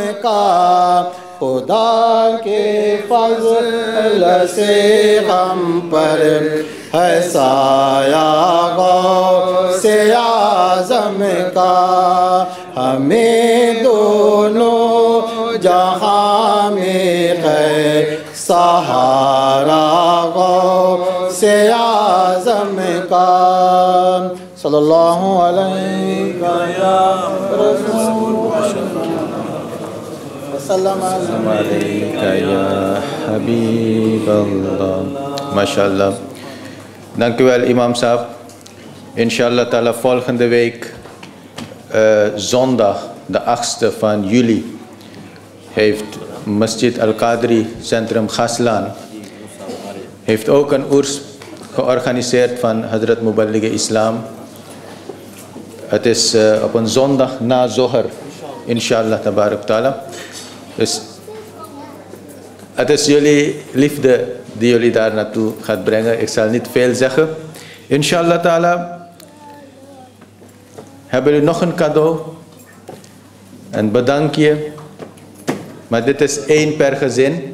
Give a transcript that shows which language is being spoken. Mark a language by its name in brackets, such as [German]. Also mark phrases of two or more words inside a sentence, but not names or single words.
[Urdu] کا، خدا کے فضل سے غم پر ہے سایہ غوث اعظم کا، ہمیں دونوں جہاں میں ہے سہارا غوث اعظم کا۔ [Arabic] صلی اللہ علیہ رسول وسلم علیکہ یا حبیب اللہ۔ ماشاءالlah. [Dutch] Dank u wel, imam Saab. [Arabic] إن شاء الله تعالى [Dutch] volgende week, zondag, de 8e van juli, heeft Masjid Al-Qadri Centrum Gaslaan heeft ook een oers georganiseerd van Hazrat Muballigh Islam. Het is op een zondag na Zohar, [Arabic] إن شاء الله تبارك تعالى. [Dutch] Dus het is jullie liefde die jullie daar naartoe gaat brengen. Ik zal niet veel zeggen. [Arabic] إن شاء الله تعالى [Dutch] hebben jullie nog een cadeau. Een bedankje. Maar dit is 1 per gezin.